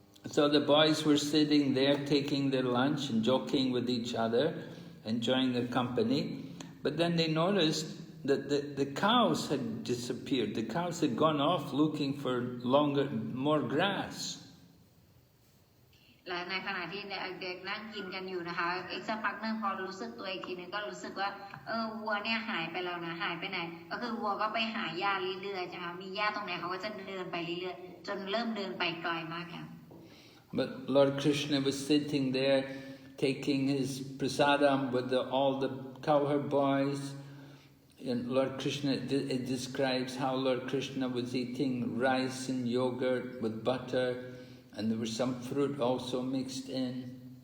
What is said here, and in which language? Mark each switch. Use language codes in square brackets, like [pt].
[en] So the boys were sitting there taking their lunch and joking with each other, enjoying their company. But then they noticed that the cows had disappeared. The cows had gone off looking for more grass. [th] และในขณะที่เด็กๆนั่งกินกันอยู่นะคะอีกสักพักนึงพอรู้สึกตัวอีกทีนึงก็รู้สึกว่าวัวเนี่ยหายไปแล้วนะหายไปไหนก็คือวัวก็ไปหาหญ้าเรื่อยๆใช่ไหมมีหญ้าตรงไหนเขาก็จะเดินไปเรื่อยๆจนเริ่มเดินไปไกลมากแล้ว [en] But Lord Krishna was sitting there taking his prasadam with all the cowherd boys. And Lord Krishna, it describes how Lord Krishna was eating rice and yogurt with butter, and there was some fruit also mixed in.